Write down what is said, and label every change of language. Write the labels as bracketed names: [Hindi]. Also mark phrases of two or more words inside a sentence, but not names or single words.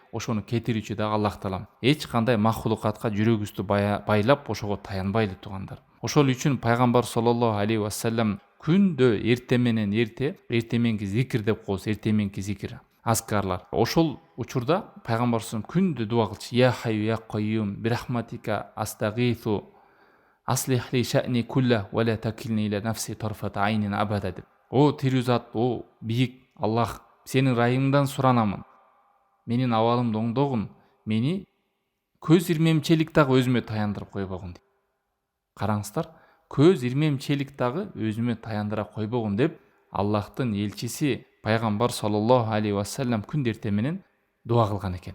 [Kyrgyz] Ошону кетирүүчү дагы Аллах таалам. Эч кандай махлукатка жүрөгүбүздү байлап, ошого таянбайлы туугандар. Ошол үчүн пайгамбар [Arabic] صلى الله عليه وسلم [Kyrgyz] күндө эрте менен эртеменки зикир деп коебуз, эртеменки зикир, аскарлар. Ошол учурда пайгамбар күндө дуа кылчу. [Arabic] يا حي يا قيوم برحمتك أستغيث أصلح لي شأني كله ولا تكلني إلى نفسي طرفة عين أبدا деп. [Kyrgyz] О тирүү зат, о бийик Аллах, сенин райыңдан суранамын. Менин абалымды оңдогун, мени көз ирмемчелик дагы өзүмө таяндырып койбогун дейт. Караңыздар, көз ирмемчелик дагы өзүмө таяндыра койбогун деп Аллахтын элчиси пайгамбар [Arabic] صلى الله عليه وسلم [Kyrgyz] күндө эрте менен дуа кылган экен.